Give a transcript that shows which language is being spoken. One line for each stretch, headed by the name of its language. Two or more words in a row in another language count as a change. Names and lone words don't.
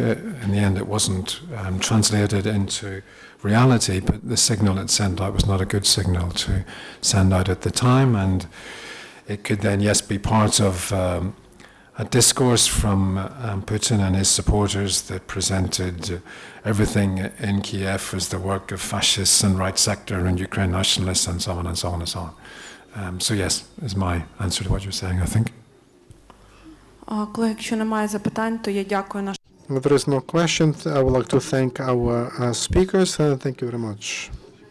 English: In the end, it wasn't translated into reality, but the signal it sent out was not a good signal to send out at the time, and it could then, yes, be part of a discourse from Putin and his supporters that presented everything in Kiev as the work of fascists and right sector and Ukraine nationalists and so on and so on and so on. So yes, is my answer to what you're saying, I think.
Ukrainian: Коли якщо немає запитань, то я дякую нашим.
English: If there is no question, I would like to thank our speakers. Thank you very much.